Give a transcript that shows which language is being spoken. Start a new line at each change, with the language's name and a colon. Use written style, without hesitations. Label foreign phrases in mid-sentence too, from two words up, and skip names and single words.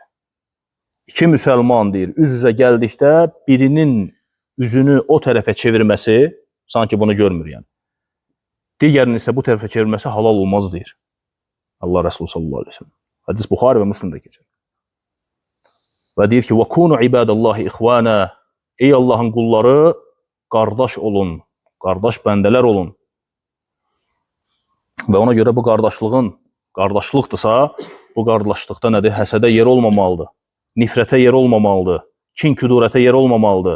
Azerbaijani: İki müsəlman deyir, üz-üzə gəldikdə birinin üzünü o tərəfə çevirməsi, sanki bunu görmür yəni. Digərinin isə bu tərəfə çevirməsi halal olmaz deyir. Allah Resulü
Arabic: صلى الله عليه وسلم.
Azerbaijani: Hədis Buxari və Müslimdə keçir. Və deyir ki,
Arabic: وَكُونُ عِبَادَ اللّٰهِ إِخْوَانَا
Azerbaijani: Ey Allahın qulları, qardaş olun, qardaş bəndələr olun. Və ona görə bu qardaşlıqdırsa, bu qardaşlıqda nədir? Həsədə yer olmamalıdır, nifrətə yer olmamalıdır, kin-küdurətə yer olmamalıdır.